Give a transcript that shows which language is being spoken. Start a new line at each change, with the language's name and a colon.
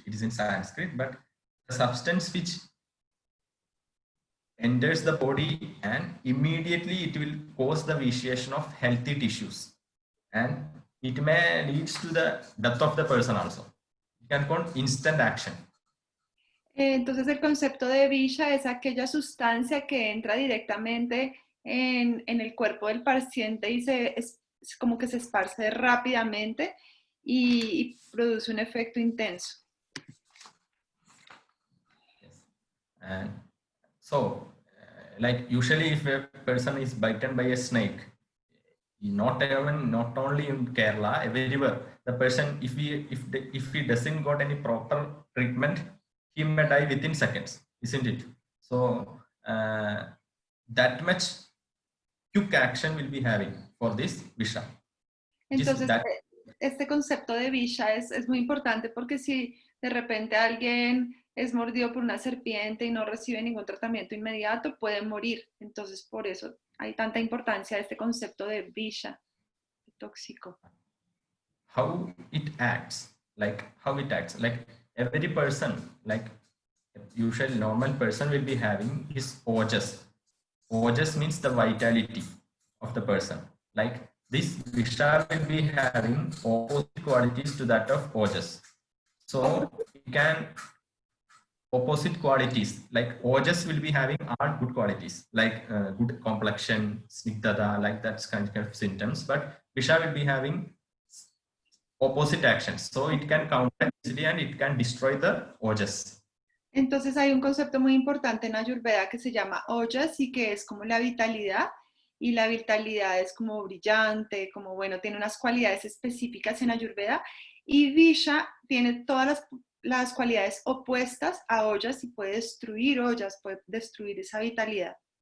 English: It is in Sanskrit, but the substance which enters the body and immediately it will cause the vitiation of healthy tissues, and it may lead to the death of the person also. It can call instant action.
Spanish: Entonces el concepto de Visha es aquella sustancia que entra directamente en el cuerpo del paciente y es como que se esparce rápidamente y produce un efecto intenso.
English: Yes. And so, like usually if a person is bitten by a snake, not only in Kerala, everywhere, the person, if he doesn't got any proper treatment, he may die within seconds, isn't it? So that much quick action will be having for this visha.
Spanish: Entonces, este concepto de visha es muy importante porque si de repente alguien es mordido por una serpiente y no recibe ningún tratamiento inmediato, puede morir. Entonces, por eso hay tanta importancia de este concepto de visha, tóxico.
English: How it acts, like every person, like usual normal person will be having his ojas. Ojas means the vitality of the person. Like this visha will be having opposite qualities to that of ojas. So it can opposite qualities, like ojas will be having are good qualities, like good complexion, snigdhata, like that kind of symptoms. But visha will be having opposite actions, so it can counter easily and it can destroy the ojas.
Spanish: Entonces hay un concepto muy importante en Ayurveda que se llama ojas y que es como la vitalidad, y la vitalidad es como brillante, como bueno, tiene unas cualidades específicas en Ayurveda, y visha tiene todas las cualidades opuestas a ojas y puede destruir ojas, puede destruir esa vitalidad.